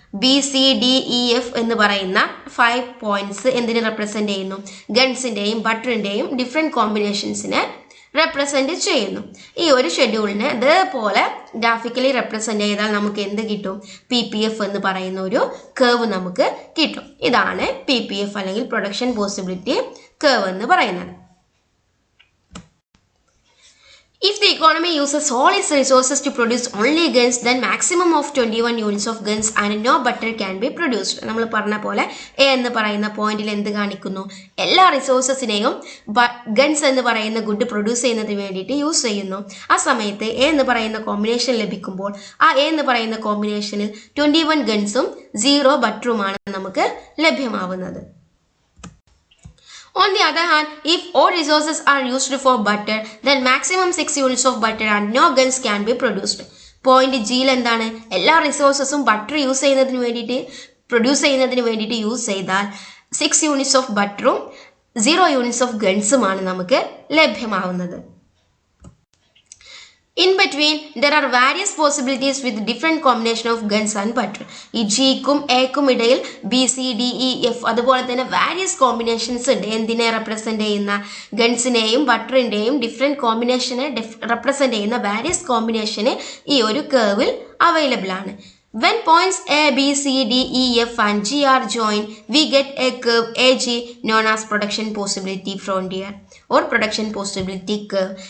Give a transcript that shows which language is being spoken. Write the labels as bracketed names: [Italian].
[Malayalam] BCDEF എന്ന് പറയുന്ന 5 points എന്തിനെ റെപ്രസെന്റ് ചെയ്യുന്നു, ഗൺസിന്റെയും ബട്ടറിന്റെയും ഡിഫറെന്റ് കോമ്പിനേഷൻസിനെ റെപ്രസെന്റ് ചെയ്യുന്നു. ഈ ഒരു ഷെഡ്യൂളിനെ ഇതേപോലെ ഗ്രാഫിക്കലി റെപ്രസെന്റ് ചെയ്താൽ നമുക്ക് എന്ത് കിട്ടും, PPF എന്ന് പറയുന്ന ഒരു കേർവ് നമുക്ക് കിട്ടും. ഇതാണ് PPF അല്ലെങ്കിൽ പ്രൊഡക്ഷൻ പോസിബിലിറ്റി കേർവ് എന്ന് പറയുന്നത്. [English] If the economy uses all its resources to produce only guns, then maximum of 21 units of guns and no butter can be produced. [Malayalam] നമ്മൾ പറഞ്ഞ പോലെ A എന്ന് പറയുന്ന പോയിന്റിൽ എന്ത് കാണിക്കുന്നു, എല്ലാ റിസോഴ്സസിനെയും ഗൺസ് എന്ന് പറയുന്ന ഗുഡ് പ്രൊഡ്യൂസ് ചെയ്യുന്നതിന് വേണ്ടിയിട്ട് യൂസ് ചെയ്യുന്നു. ആ സമയത്ത് A എന്ന് പറയുന്ന കോമ്പിനേഷൻ ലഭിക്കുമ്പോൾ ആ A എന്ന് പറയുന്ന കോമ്പിനേഷനിൽ 21 ഗൺസും 0 ബട്ടറുമാണ് നമുക്ക് ലഭ്യമാവുന്നത്. [English] On the other hand, if all resources are used for butter, then maximum 6 units of butter and no guns can be produced. [Malayalam] Point ജിയിൽ എന്താണ്, എല്ലാ റിസോഴ്സസും ബട്ടർ യൂസ് ചെയ്യുന്നതിന് വേണ്ടിയിട്ട് പ്രൊഡ്യൂസ് ചെയ്യുന്നതിന് വേണ്ടിയിട്ട് യൂസ് ചെയ്താൽ 6 യൂണിറ്റ്സ് ഓഫ് ബട്ടറും 0 യൂണിറ്റ്സ് ഓഫ് ഗൺസുമാണ് നമുക്ക് ലഭ്യമാവുന്നത്. [English] In between, there are various possibilities with different combination of guns and butter. [Malayalam] ഈ ജിക്കും എക്കും ഇടയിൽ BCDEF അതുപോലെ തന്നെ വാരിയസ് കോമ്പിനേഷൻസ് ഉണ്ട്. എന്തിനെ റെപ്രസെന്റ് ചെയ്യുന്ന, ഗൺസിനെയും ബട്ടറിന്റെയും ഡിഫറെന്റ് കോമ്പിനേഷനെ റെപ്രസെന്റ് ചെയ്യുന്ന വാരിയസ് കോമ്പിനേഷന് ഈ ഒരു കേർവിൽ അവൈലബിൾ ആണ്. [English] When points A, B, C, D, E, F and G are joined, we get a curve AG known as production possibility frontier or production possibility curve.